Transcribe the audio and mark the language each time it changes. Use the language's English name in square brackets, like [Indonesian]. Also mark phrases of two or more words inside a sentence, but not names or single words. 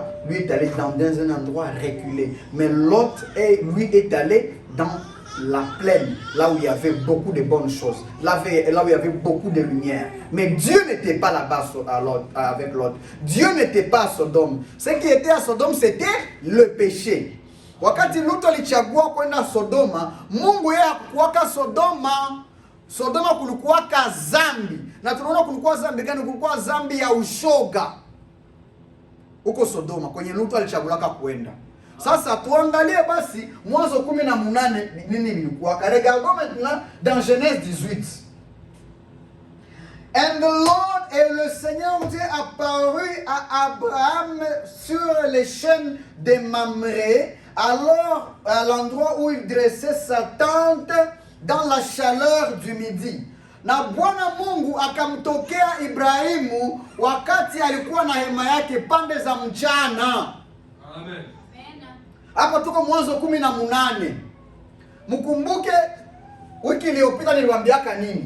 [French] Lui est allé dans un endroit reculé. Mais Lot, lui, est allé dans la plaine, là où il y avait beaucoup de bonnes choses, là où il y avait beaucoup de lumière. Mais Dieu n'était pas là-bas avec Lot. Dieu n'était pas à Sodome. Ce qui était à Sodome, c'était le péché. [Swahili] Wakati Lot alichagua kwenda Sodoma, Mungu yeye hakuwaka Sodoma kulikuwaka zambi. Na tunaona kulikuwa zambi gani? Kulikuwa zambi ya ushoga huko Sodoma kwenye Lot alichagulaka kwenda. Sasa tuangalie basi Mwanzo 18 nini ilikuwa. [French] Regardons maintenant dans Genèse 18. [English] And the Lord [French] et le Seigneur Dieu apparut à Abraham sur les chaînes de Mamré, alors à l'endroit où il dressait sa tente dans la chaleur du midi. [Swahili] Na Bwana Mungu akamtokea Ibrahimu wakati alikuwa na hema yake pande za mchana. Amen. Hapa tuko Mwanzo 18. Mkumbuke wiki iliyopita niliwaambiaka nini?